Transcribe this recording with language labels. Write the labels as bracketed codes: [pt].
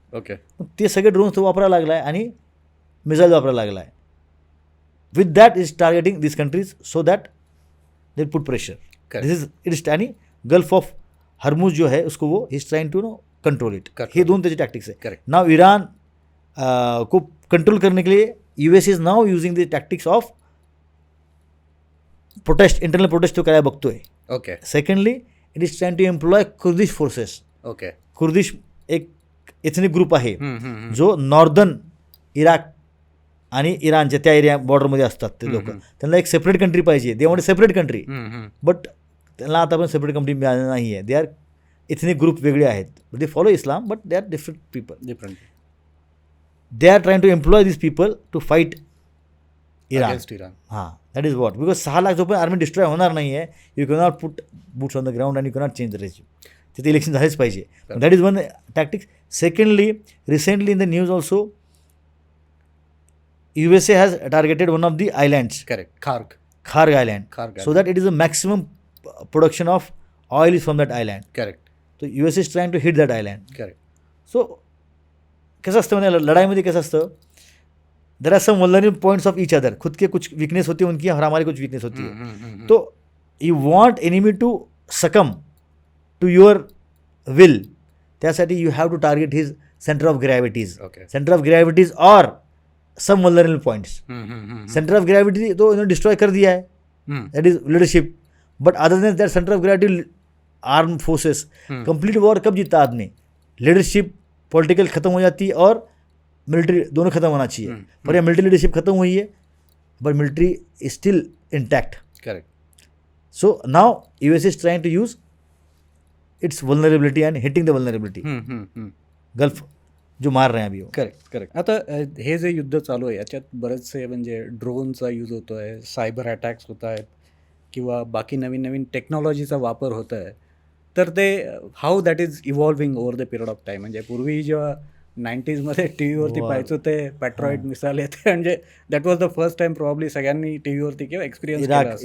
[en] Okay. [mr] ते सगळे drones तो वापरायला लागला आहे आणि मिसाईल वापरायला लागला आहे. [en] With that is targeting this countries so that they put pressure. This is it is. [mr] आणि [en] gulf of Hormuz [hi] जो है उसको वो [en] Is trying to control it. [mr] हे दोन त्याचे टॅक्टिक्स आहे. [en] नाव [hi] ईरान को कंट्रोल करने के लिए [en] US is now using the tactics of protest, internal protest [mr] तो करायला बघतोय. [en] Okay. Secondly it is trying to employ Kurdish forces. Okay. [mr] Kurdish एक एथनिक ग्रुप आहे जो नॉर्दर्न इराक आणि इराणच्या त्या एरिया बॉर्डरमध्ये असतात. ते लोक, त्यांना एक सेपरेट कंट्री पाहिजे. [en] they want separate country, [mr] but त्यांना आता पण सेपरेट कंट्री मिळाली नाही आहे. [en] they are ethnic group [mr] वेगळे आहेत. [en] They follow Islam but they are different people. They are trying to employ this people to fight Iran. हां, that is what. Because [mr] 6 lakh जोपर्यंत आर्मी डिस्ट्रॉय होणार नाही आहे, [en] You cannot put boots on the ground and you cannot change the regime. [mr] तिथे election झालेच पाहिजे. [en] That is one tactics. Secondly, recently in the news also USA has targeted one of the islands, correct. Kharg. Kharg Island, Kharg so that it is a maximum production of oil is from that island. Correct. So US is trying to hit that island. Correct. [mr] So कसं असतं म्हणजे लढाईमध्ये कसं असतं, [en] There are some vulnerable points of each other. [hi] खुद के कुछ weakness होती है उनकी और हमारी कुछ वीकनेस होती है. [en] तो you want enemy to succumb to your will. त्यासाठी you have to target his centre of gravities. Okay. Centre of gravities और some vulnerable points. Centre of gravity [hi] तो इन्होंने डिस्ट्रॉय कर दिया है, [en] That is leadership. But other than that centre of gravity arm forces. Complete war [hi] कब जीता आदमी? लीडरशिप पॉलिटिकल खत्म हो जाती है और मिलिट्री दोनों खत्म होना चाहिए. पर यह मिलिट्री लीडरशिप खत्म हुई है [en] But military is still intact. Correct. So now US is trying to use its vulnerability and hitting the vulnerability. [hi] Gulf जो मार रहे हैं अभी वो. [en] Correct. Correct. [mr] आता हे जे युद्ध चालू आहे याच्यात बरेचसे म्हणजे ड्रोनचा यूज होतो आहे, सायबर अटॅक्स होत आहेत किंवा बाकी नवीन नवीन टेक्नॉलॉजीचा वापर होत आहे. तर ते [en] How that is evolving over the period of time. [mr] म्हणजे पूर्वी जेव्हा 90sमध्ये टी व्हीवरती पाहायचो ते पॅट्रॉइड मिसाईल येते, म्हणजे [en] that was the first time probably [mr] सगळ्यांनी टी व्हीवरती किंवा एक्सपिरियन्स